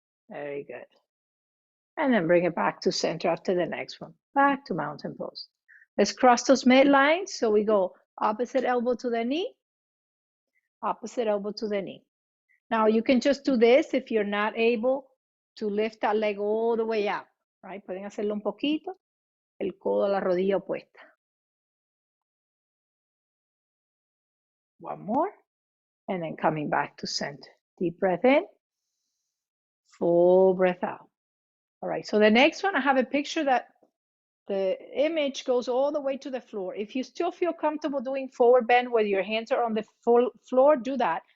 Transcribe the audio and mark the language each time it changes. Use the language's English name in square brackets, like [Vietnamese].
[English] Very good. And then bring it back to center after the next one. Back to mountain pose. Let's cross those midlines. So we go opposite elbow to the knee, opposite elbow to the knee. Now you can just do this if you're not able to lift that leg all the way up, right? [Spanish] Pueden hacerlo un poquito, el codo a la rodilla opuesta. [English] One more, and then coming back to center. Deep breath in, full breath out. All right, so the next one, I have a picture that the image goes all the way to the floor. If you still feel comfortable doing forward bend where your hands are on the floor, do that.